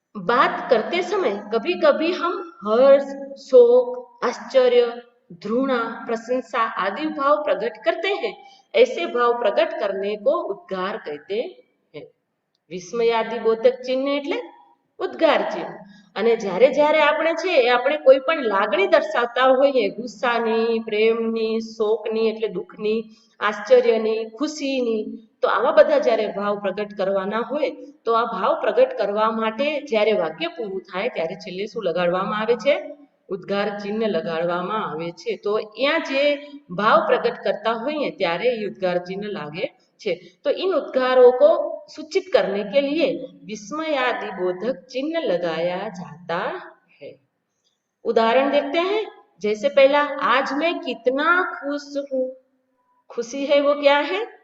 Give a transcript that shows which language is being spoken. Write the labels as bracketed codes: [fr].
[hi] बात करते समय कभी कभी हम हर्ष, शोक, आश्चर्य, घृणा, प्रशंसा आदि भाव प्रकट करते हैं। ऐसे भाव प्रकट करने को उद्गार कहते हैं। [gu] विस्मयादिबोधक चिन्ह એટલે ઉદ્ગાર ચિહ્ન। અને જ્યારે જ્યારે આપણે છે આપણે કોઈ પણ લાગણી દર્શાવતા હોઈએ, ગુસ્સાની, પ્રેમની, શોકની એટલે દુઃખની, આશ્ચર્યની, ખુશીની, તો આવા બધા જ્યારે ભાવ પ્રગટ કરવાના હોય તો આ ભાવ પ્રગટ કરવા માટે જ્યારે વાક્ય પૂરું થાય ત્યારે છેલ્લે શું લગાડવામાં આવે છે? ઉદ્ગાર ચિહ્ન લગાડવામાં આવે છે। તો અહીંયા જે ભાવ પ્રગટ કરતા હોઈએ ત્યારે એ ઉદ્ગાર ચિહ્ન લાગે છે। [hi] तो इन उद्गारों को सूचित करने के लिए विस्मयादिबोधक चिन्ह लगाया जाता है। उदाहरण देखते हैं। जैसे पहला, आज मैं कितना खुश हूँ। खुशी है वो क्या है?